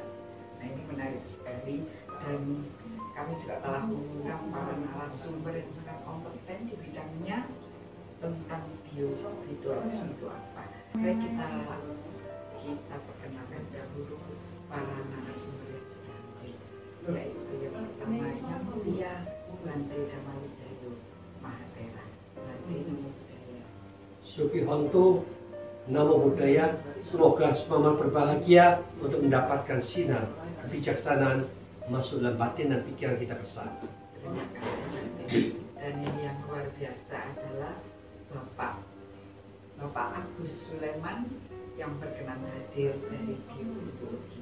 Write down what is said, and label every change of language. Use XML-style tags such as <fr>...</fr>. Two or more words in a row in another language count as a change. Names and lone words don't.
<id>Nah, ini menarik sekali, dan kami juga telah mengundang para narasumber yang sangat kompeten di bidangnya tentang biofitologi itu apa. Baik, kita perkenalkan dahulu para narasumber yang sudah hadir, yaitu yang pertama Yang Mulia Bante Dhamma Wijayo Mahatera.</id> <pi>Bante, Namo Buddhaya. Suki Hontu, Namo Buddhaya.</pi> <id>Semoga semua berbahagia untuk mendapatkan sinar kebijaksanaan masuk dalam batin dan pikiran kita bersama. Terima kasih, Bante. Dan ini yang luar biasa adalah Bapak Agus Sulaiman yang berkenan hadir dari biofitologi.</id>